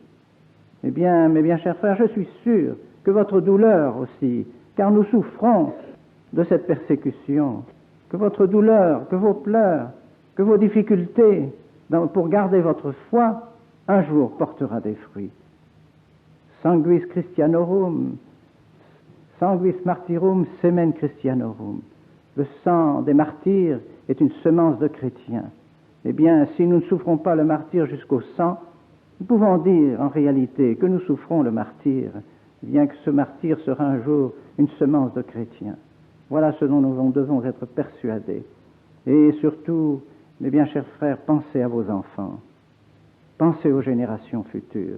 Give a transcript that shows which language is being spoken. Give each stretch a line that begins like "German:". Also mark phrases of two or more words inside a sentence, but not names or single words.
French: Eh bien, mes bien chers frères, je suis sûr que votre douleur aussi, car nous souffrons de cette persécution, que votre douleur, que vos pleurs, que vos difficultés pour garder votre foi, un jour portera des fruits.
Latin: Sanguis Christianorum, sanguis martyrum semen Christianorum.
French: Le sang des martyrs est une semence de chrétiens. Eh bien, si nous ne souffrons pas le martyre jusqu'au sang, nous pouvons dire en réalité que nous souffrons le martyre, bien que ce martyre sera un jour une semence de chrétiens. Voilà ce dont nous devons être persuadés. Et surtout, mes bien chers frères, pensez à vos enfants, pensez aux générations futures.